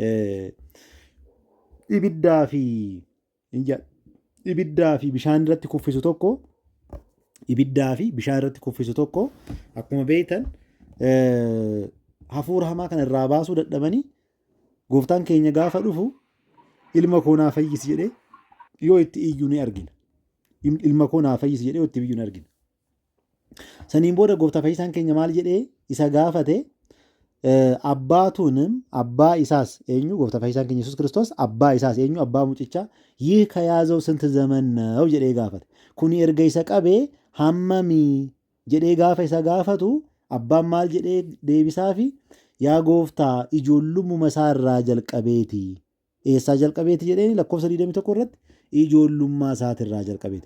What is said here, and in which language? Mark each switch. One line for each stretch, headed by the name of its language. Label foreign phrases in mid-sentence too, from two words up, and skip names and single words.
Oromo: ibiddaa fi bishaan irratti kuffisu tokko akkuma beektan hafuura hamaa kana irraa baasuu dadhabanii gooftaan keenya gaafa dhufu ilma koo naa fayyisi jedhee yoo itti iyyuu ni argina. Ilma koo naa fayyisi jedhee yoo itti iyyuu ni argina. Saniin booda gooftaa fayyisaan keenya maal jedhee isa gaafate abbaatuንም abbaa isaas eenyu gooftaa fayyisaan keenya Yesuus Kiristoos abbaa isaas eenyu abbaa mucichaa
Amharic: ይህ ከያዘው ስንት ዘመን ነው
Oromo: jedhee gaafate. Kuni erga isa qabee hammamii jedhee gaafa isa gaafatu abbaan maal jedhee deebisaafi yaa gooftaa ijoollummaa isaa irraa jalqabeeti. Eessaa jalqabeeti jedheen lakkoofsa 21 irratti ijoollummaa isaatirraa jalqabeeti.